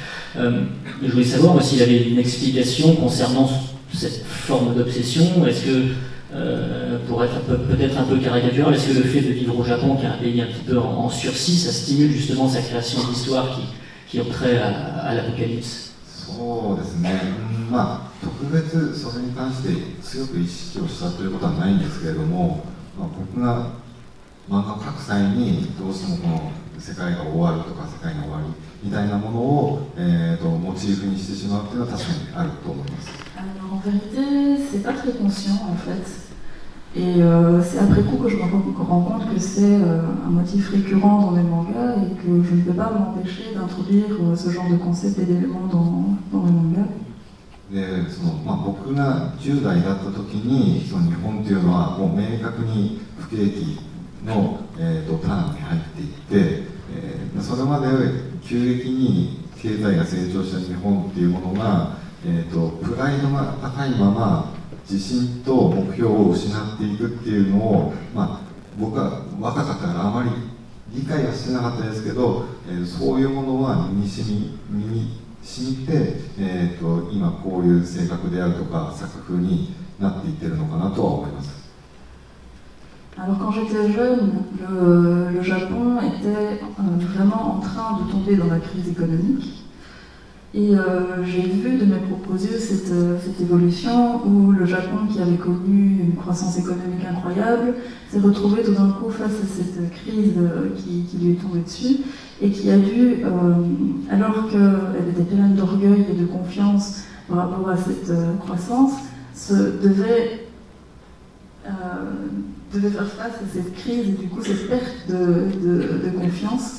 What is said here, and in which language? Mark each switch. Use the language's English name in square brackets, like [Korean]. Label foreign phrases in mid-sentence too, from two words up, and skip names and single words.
[French] Je voulais savoir s'il y avait une explication concernant cette forme d'obsession. Est-ce que, pour être peut-être un peu caricatural, est-ce que le fait de vivre au Japon, qui est un pays un petit peu en sursis, ça stimule justement sa création d'histoire qui ont trait à l'apocalypse? [Japanese] そうですね、まあ、特別それに関して強く意識をしたということはないんですけれども、まあ、僕が漫画を描く際にどうしてもこの世界が終わるとか世界が終わりみたいなものを、モチーフにしてしまうというのは確かにあると思います。 [French] Alors, en vérité, c'est pas très conscient en fait. Et c'est après coup que je me rends compte que c'est un motif récurrent dans mes mangas et que je ne peux pas m'empêcher d'introduire ce genre de concept et d'éléments dans mes mangas. [Japanese] で僕が10代だった時にその日本というのはもう明確に不景気の、ターンに入っていって、それまで急激に経済が成長した日本っていうものが、プライドが高いまま自信と目標を失っていくっていうのを、僕は若かったからあまり理解はしてなかったですけど、そういうものは身に染みて、今こういう性格であるとか作風になっていってるのかなとは思います。 [French] Alors quand j'étais jeune, le Japon était vraiment en train de tomber dans la crise économique. Et j'ai vu de mes propres yeux cette évolution où le Japon, qui avait connu une croissance économique incroyable, s'est retrouvé tout d'un coup face à cette crise qui lui est tombée dessus et qui a dû, alors qu'elle était pleine d'orgueil et de confiance par rapport à cette croissance, devait faire face à cette crise et du coup cette perte de confiance.